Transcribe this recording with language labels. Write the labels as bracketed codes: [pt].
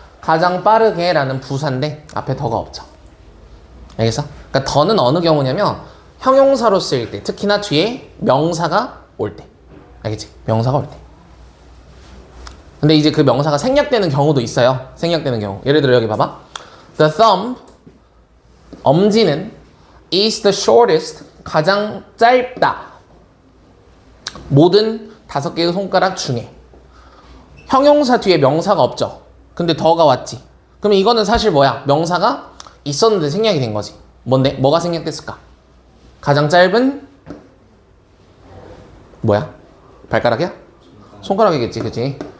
[ko] 가장 빠르게 라는 부사인데 앞에 더가 없죠. 알겠어? 그러니까 더는 어느 경우냐면 형용사로 쓰일 때, 특히나 뒤에 명사가 올 때. 알겠지? 명사가 올 때. 근데 이제 그 명사가 생략되는 경우도 있어요. 생략되는 경우. 예를 들어 여기 봐봐. [en] The thumb, [ko] 엄지는 [en] is the shortest, [ko] 가장 짧다. 모든 5개의 손가락 중에. 형용사 뒤에 명사가 없죠. 근데 더가 왔지. 그럼 이거는 사실 뭐야? 명사가 있었는데 생략이 된 거지. 뭔데? 뭐가 생략됐을까? 가장 짧은 뭐야? 발가락이야? 손가락이겠지, 그치?